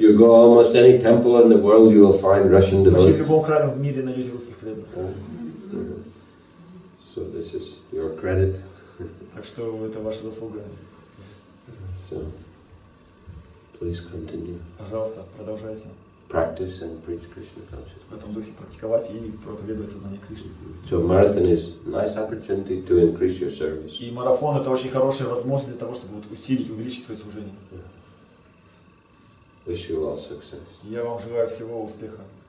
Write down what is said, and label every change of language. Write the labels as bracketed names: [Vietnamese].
[English] You go almost any temple in the world, you will find Russian [Russian] Почти в [English] devotees. [Russian] любом храме в мире найдете русских преданных. [English] So this is your credit. [Russian] Так что это ваша заслуга. [English] So please continue. [Russian] Пожалуйста, продолжайте [English] Practice and preach Krishna consciousness. [Russian] в этом духе практиковать и проповедовать сознание Кришны. [English] So marathon is a nice opportunity to increase your service. [Russian] И марафон это очень хорошая возможность для того, чтобы усилить, увеличить свое служение. [English] Wish you all success. [Russian] Я вам желаю всего успеха.